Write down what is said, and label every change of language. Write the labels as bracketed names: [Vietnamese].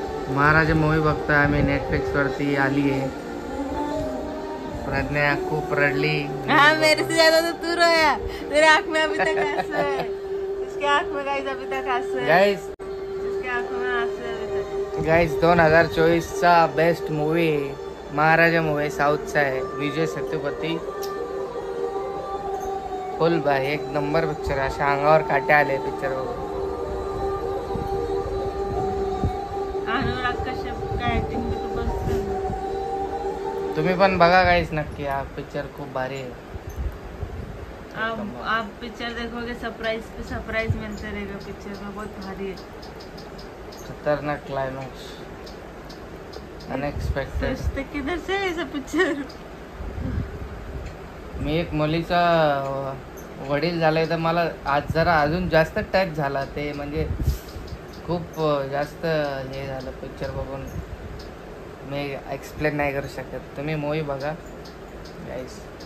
[Marathi] महाराजा movie बघतोय आम्ही. Netflix वरती आली आहे. प्रज्ञा खूप रडली. [Hindi] हाँ, मेरे से ज्यादा तो तू रोया. तेरे आँख में अभी तक आंसू है. इसके आँख में गाइस अभी तक आंसू है. [English] guys [Hindi] इसके आँख में आंसू है अभी तक. [Marathi] गाईस 2024चा बेस्ट मूवी महाराजा मूवी साऊथचा आहे. विजय सेतुपती. फुल भाई एक नंबर पिक्चर. अशा अंगावर काटे आले पिक्चर बघून. [Hindi] अनुराग कश्यप का एक्टिंग भी तो बस. [Marathi] तुम्ही पण बघा गाईस नक्की. हा पिक्चर खूप भारी आहे. [Hindi] आप पिक्चर देखोगे सरप्राइज पे सरप्राइज मिलते रहेगा पिक्चर में. बहुत भारी है. [English] खतरनाक climax. Unexpected. [Hindi] सोचते किधर से है ऐसा पिक्चर. [Marathi] मी एक मुलीचा वडील झालाय तर मला आज जरा अजून जास्त टच झाला ते. म्हणजे खूप जास्त हे झालं पिक्चर बघून. मी एक्सप्लेन नाही करू शकत. तुम्ही मूवी बघा गाईस.